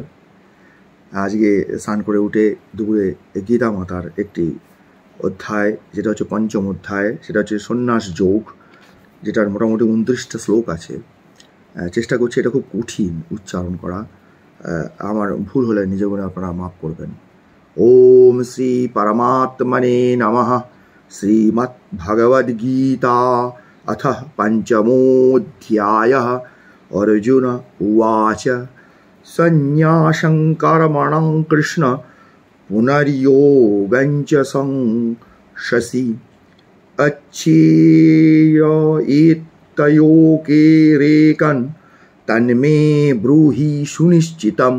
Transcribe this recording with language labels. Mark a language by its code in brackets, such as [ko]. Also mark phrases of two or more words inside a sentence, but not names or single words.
[bn] আজকে স্নান করে উঠে দুপুরে গীতা মাতার একটি অধ্যায়, যেটা হচ্ছে পঞ্চম অধ্যায়, সেটা হচ্ছে সন্ন্যাস যোগ, যেটার মোটামুটি 29টা শ্লোক আছে। চেষ্টা করছি, এটা খুব কঠিন উচ্চারণ করা, আমার ভুল হলে নিজে বলে আপনারা মাফ করবেন। [sa] ওম শ্রী পরমাত্মনে নমঃ। শ্রীমদ্ ভগবদ গীতা अथ पंचमोऽध्यायः। अर्जुन उवाच संन्यासं कर्मणां कृष्ण पुनर्योगं च संशसि अच्छेय एतयोकेरेकं तन्मे ब्रूहि सुनिश्चितम्।